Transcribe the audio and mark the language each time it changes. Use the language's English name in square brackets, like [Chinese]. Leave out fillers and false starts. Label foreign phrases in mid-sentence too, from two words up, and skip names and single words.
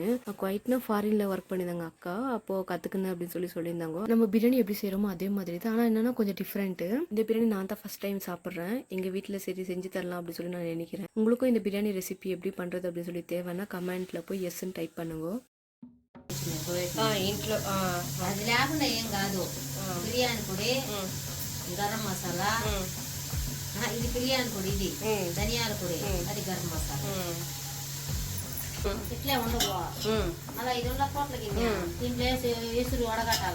[Tamil] நான் குவைட்னா ஃபாரினில் ஒர்க் பண்ணியிருந்தாங்க அக்கா, அப்போது கற்றுக்கினேன் அப்படின்னு சொல்லியிருந்தாங்க. நம்ம பிரியாணி எப்படி செய்கிறோமோ அதே மாதிரி தான். ஆனால் என்னன்னா கொஞ்சம் டிஃப்ரெண்ட்டு. இந்த பிரியாணி நான் தான் [English] first time [Tamil] சாப்பிட்றேன். எங்கள் வீட்டில் சரி செஞ்சு தரலாம் அப்படின்னு சொல்லி நான் நினைக்கிறேன். உங்களுக்கும் இந்த பிரியாணி ரெசிபி எப்படி பண்ணுறது அப்படின்னு சொல்லி தேவைன்னா கமெண்ட்டில் போய் எஸ்ன்னு டைப் பண்ணுங்க. [Telugu] ఇంట్లో అది లేకుండా ఏం కాదు. బిర్యానీ పొడి, గరం మసాలా, ఇది బిర్యానీ పొడి, ఇది ధనియాల పొడి, అది గరం మసాలా. ఇట్లే ఉండవు. మళ్ళీ ఇది ఉన్న కోట్లకి దీంట్లో వేసురు వడగట్టాల.